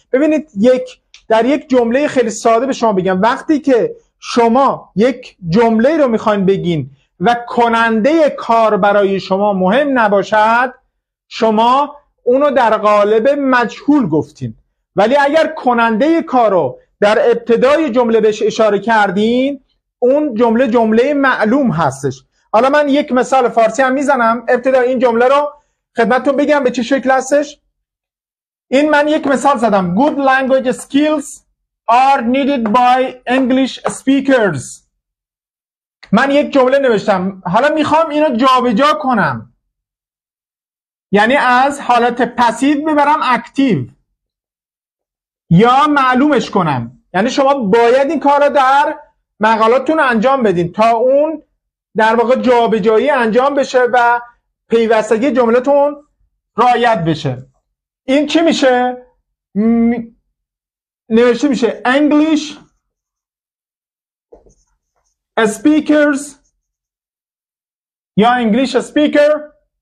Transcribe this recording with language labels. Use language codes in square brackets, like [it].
[fa] ببینید در یک جمله خیلی ساده به شما بگم، وقتی که شما یک جمله رو میخواین بگین و کننده کار برای شما مهم نباشد، شما اونو در قالب مجهول گفتین، ولی اگر کننده کار رو در ابتدای جمله بهش اشاره کردین اون جمله معلوم هستش. حالا من یک مثال فارسی هم میزنم ابتدای این جمله رو خدمتتون بگم به چه شکل هستش. این من یک مثال زدم [en] good language skills are needed by English speakers. [fa] من یک جمله نوشتم، حالا میخوام اینو جابجا کنم، یعنی از حالت پسیو ببرم اکتیو یا معلومش کنم. یعنی شما باید این کار رو در مقالاتتون انجام بدین تا اون در واقع جابجایی انجام بشه و پیوستگی جملتون رعایت بشه. این چی میشه؟ نوشته میشه English speakers یا English speaker